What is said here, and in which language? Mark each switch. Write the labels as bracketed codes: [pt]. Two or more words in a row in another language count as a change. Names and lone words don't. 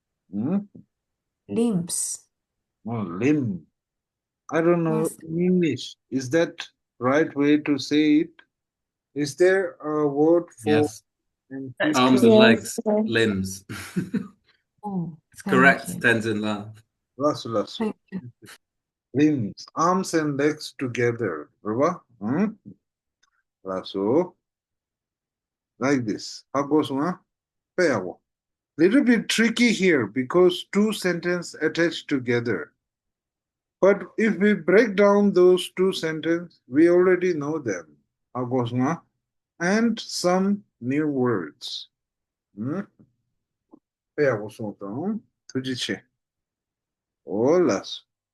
[en] Limbs. Limb. I don't know What's in English. Is that right way to say it? Is there a word for Yes. and That's feet? Arms and correct. legs, limbs. Oh, It's thank correct, you. Tenzin La. Lasu. Thank you. Limbs, arms and legs together. Ruba? Lasu. Like this. How goes one? Peyawo. Little bit tricky here because two sentences attached together. But if we break down those two sentences, we already know them. How goes one? And some new words. [bo] Peyawo sonton. Tujiche. Olas.